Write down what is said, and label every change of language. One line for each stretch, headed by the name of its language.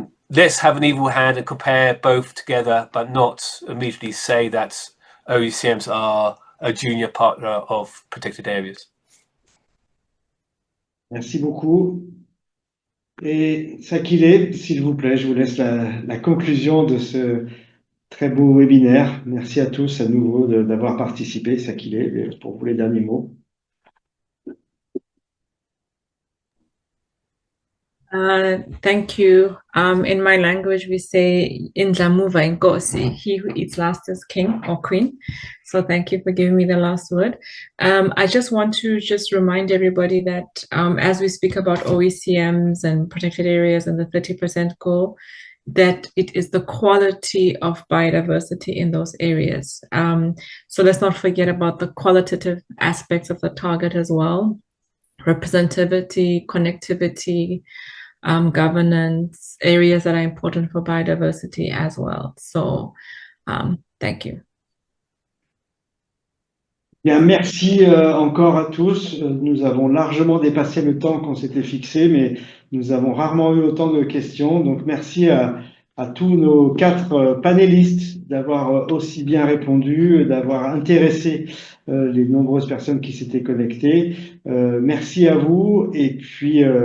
English: Let's have an equal hand and compare both together, but not immediately say that OECMs are a junior partner of protected areas.
French: Merci beaucoup. Et Sakile, s'il vous plaît, je vous laisse la conclusion de ce très beau webinaire. Merci à tous à nouveau d'avoir participé. Sakile, pour vous les derniers mots.
English: Thank you. In my language, we say
Zulu: "Indlamuva Ngosi,"
English: he who eats last is king or queen. So thank you for giving me the last word. I just want to remind everybody that as we speak about OECMs and protected areas and the 30% goal, that it is the quality of biodiversity in those areas. So let's not forget about the qualitative aspects of the target as well. Representativity, connectivity, governance, areas that are important for biodiversity as well. So, thank you.
French: Bien, merci encore à tous. Nous avons largement dépassé le temps qu'on s'était fixé, mais nous avons rarement eu autant de questions. Donc, merci à tous nos 4 panélistes d'avoir aussi bien répondu, d'avoir intéressé les nombreuses personnes qui s'étaient connectées. Merci à vous et puis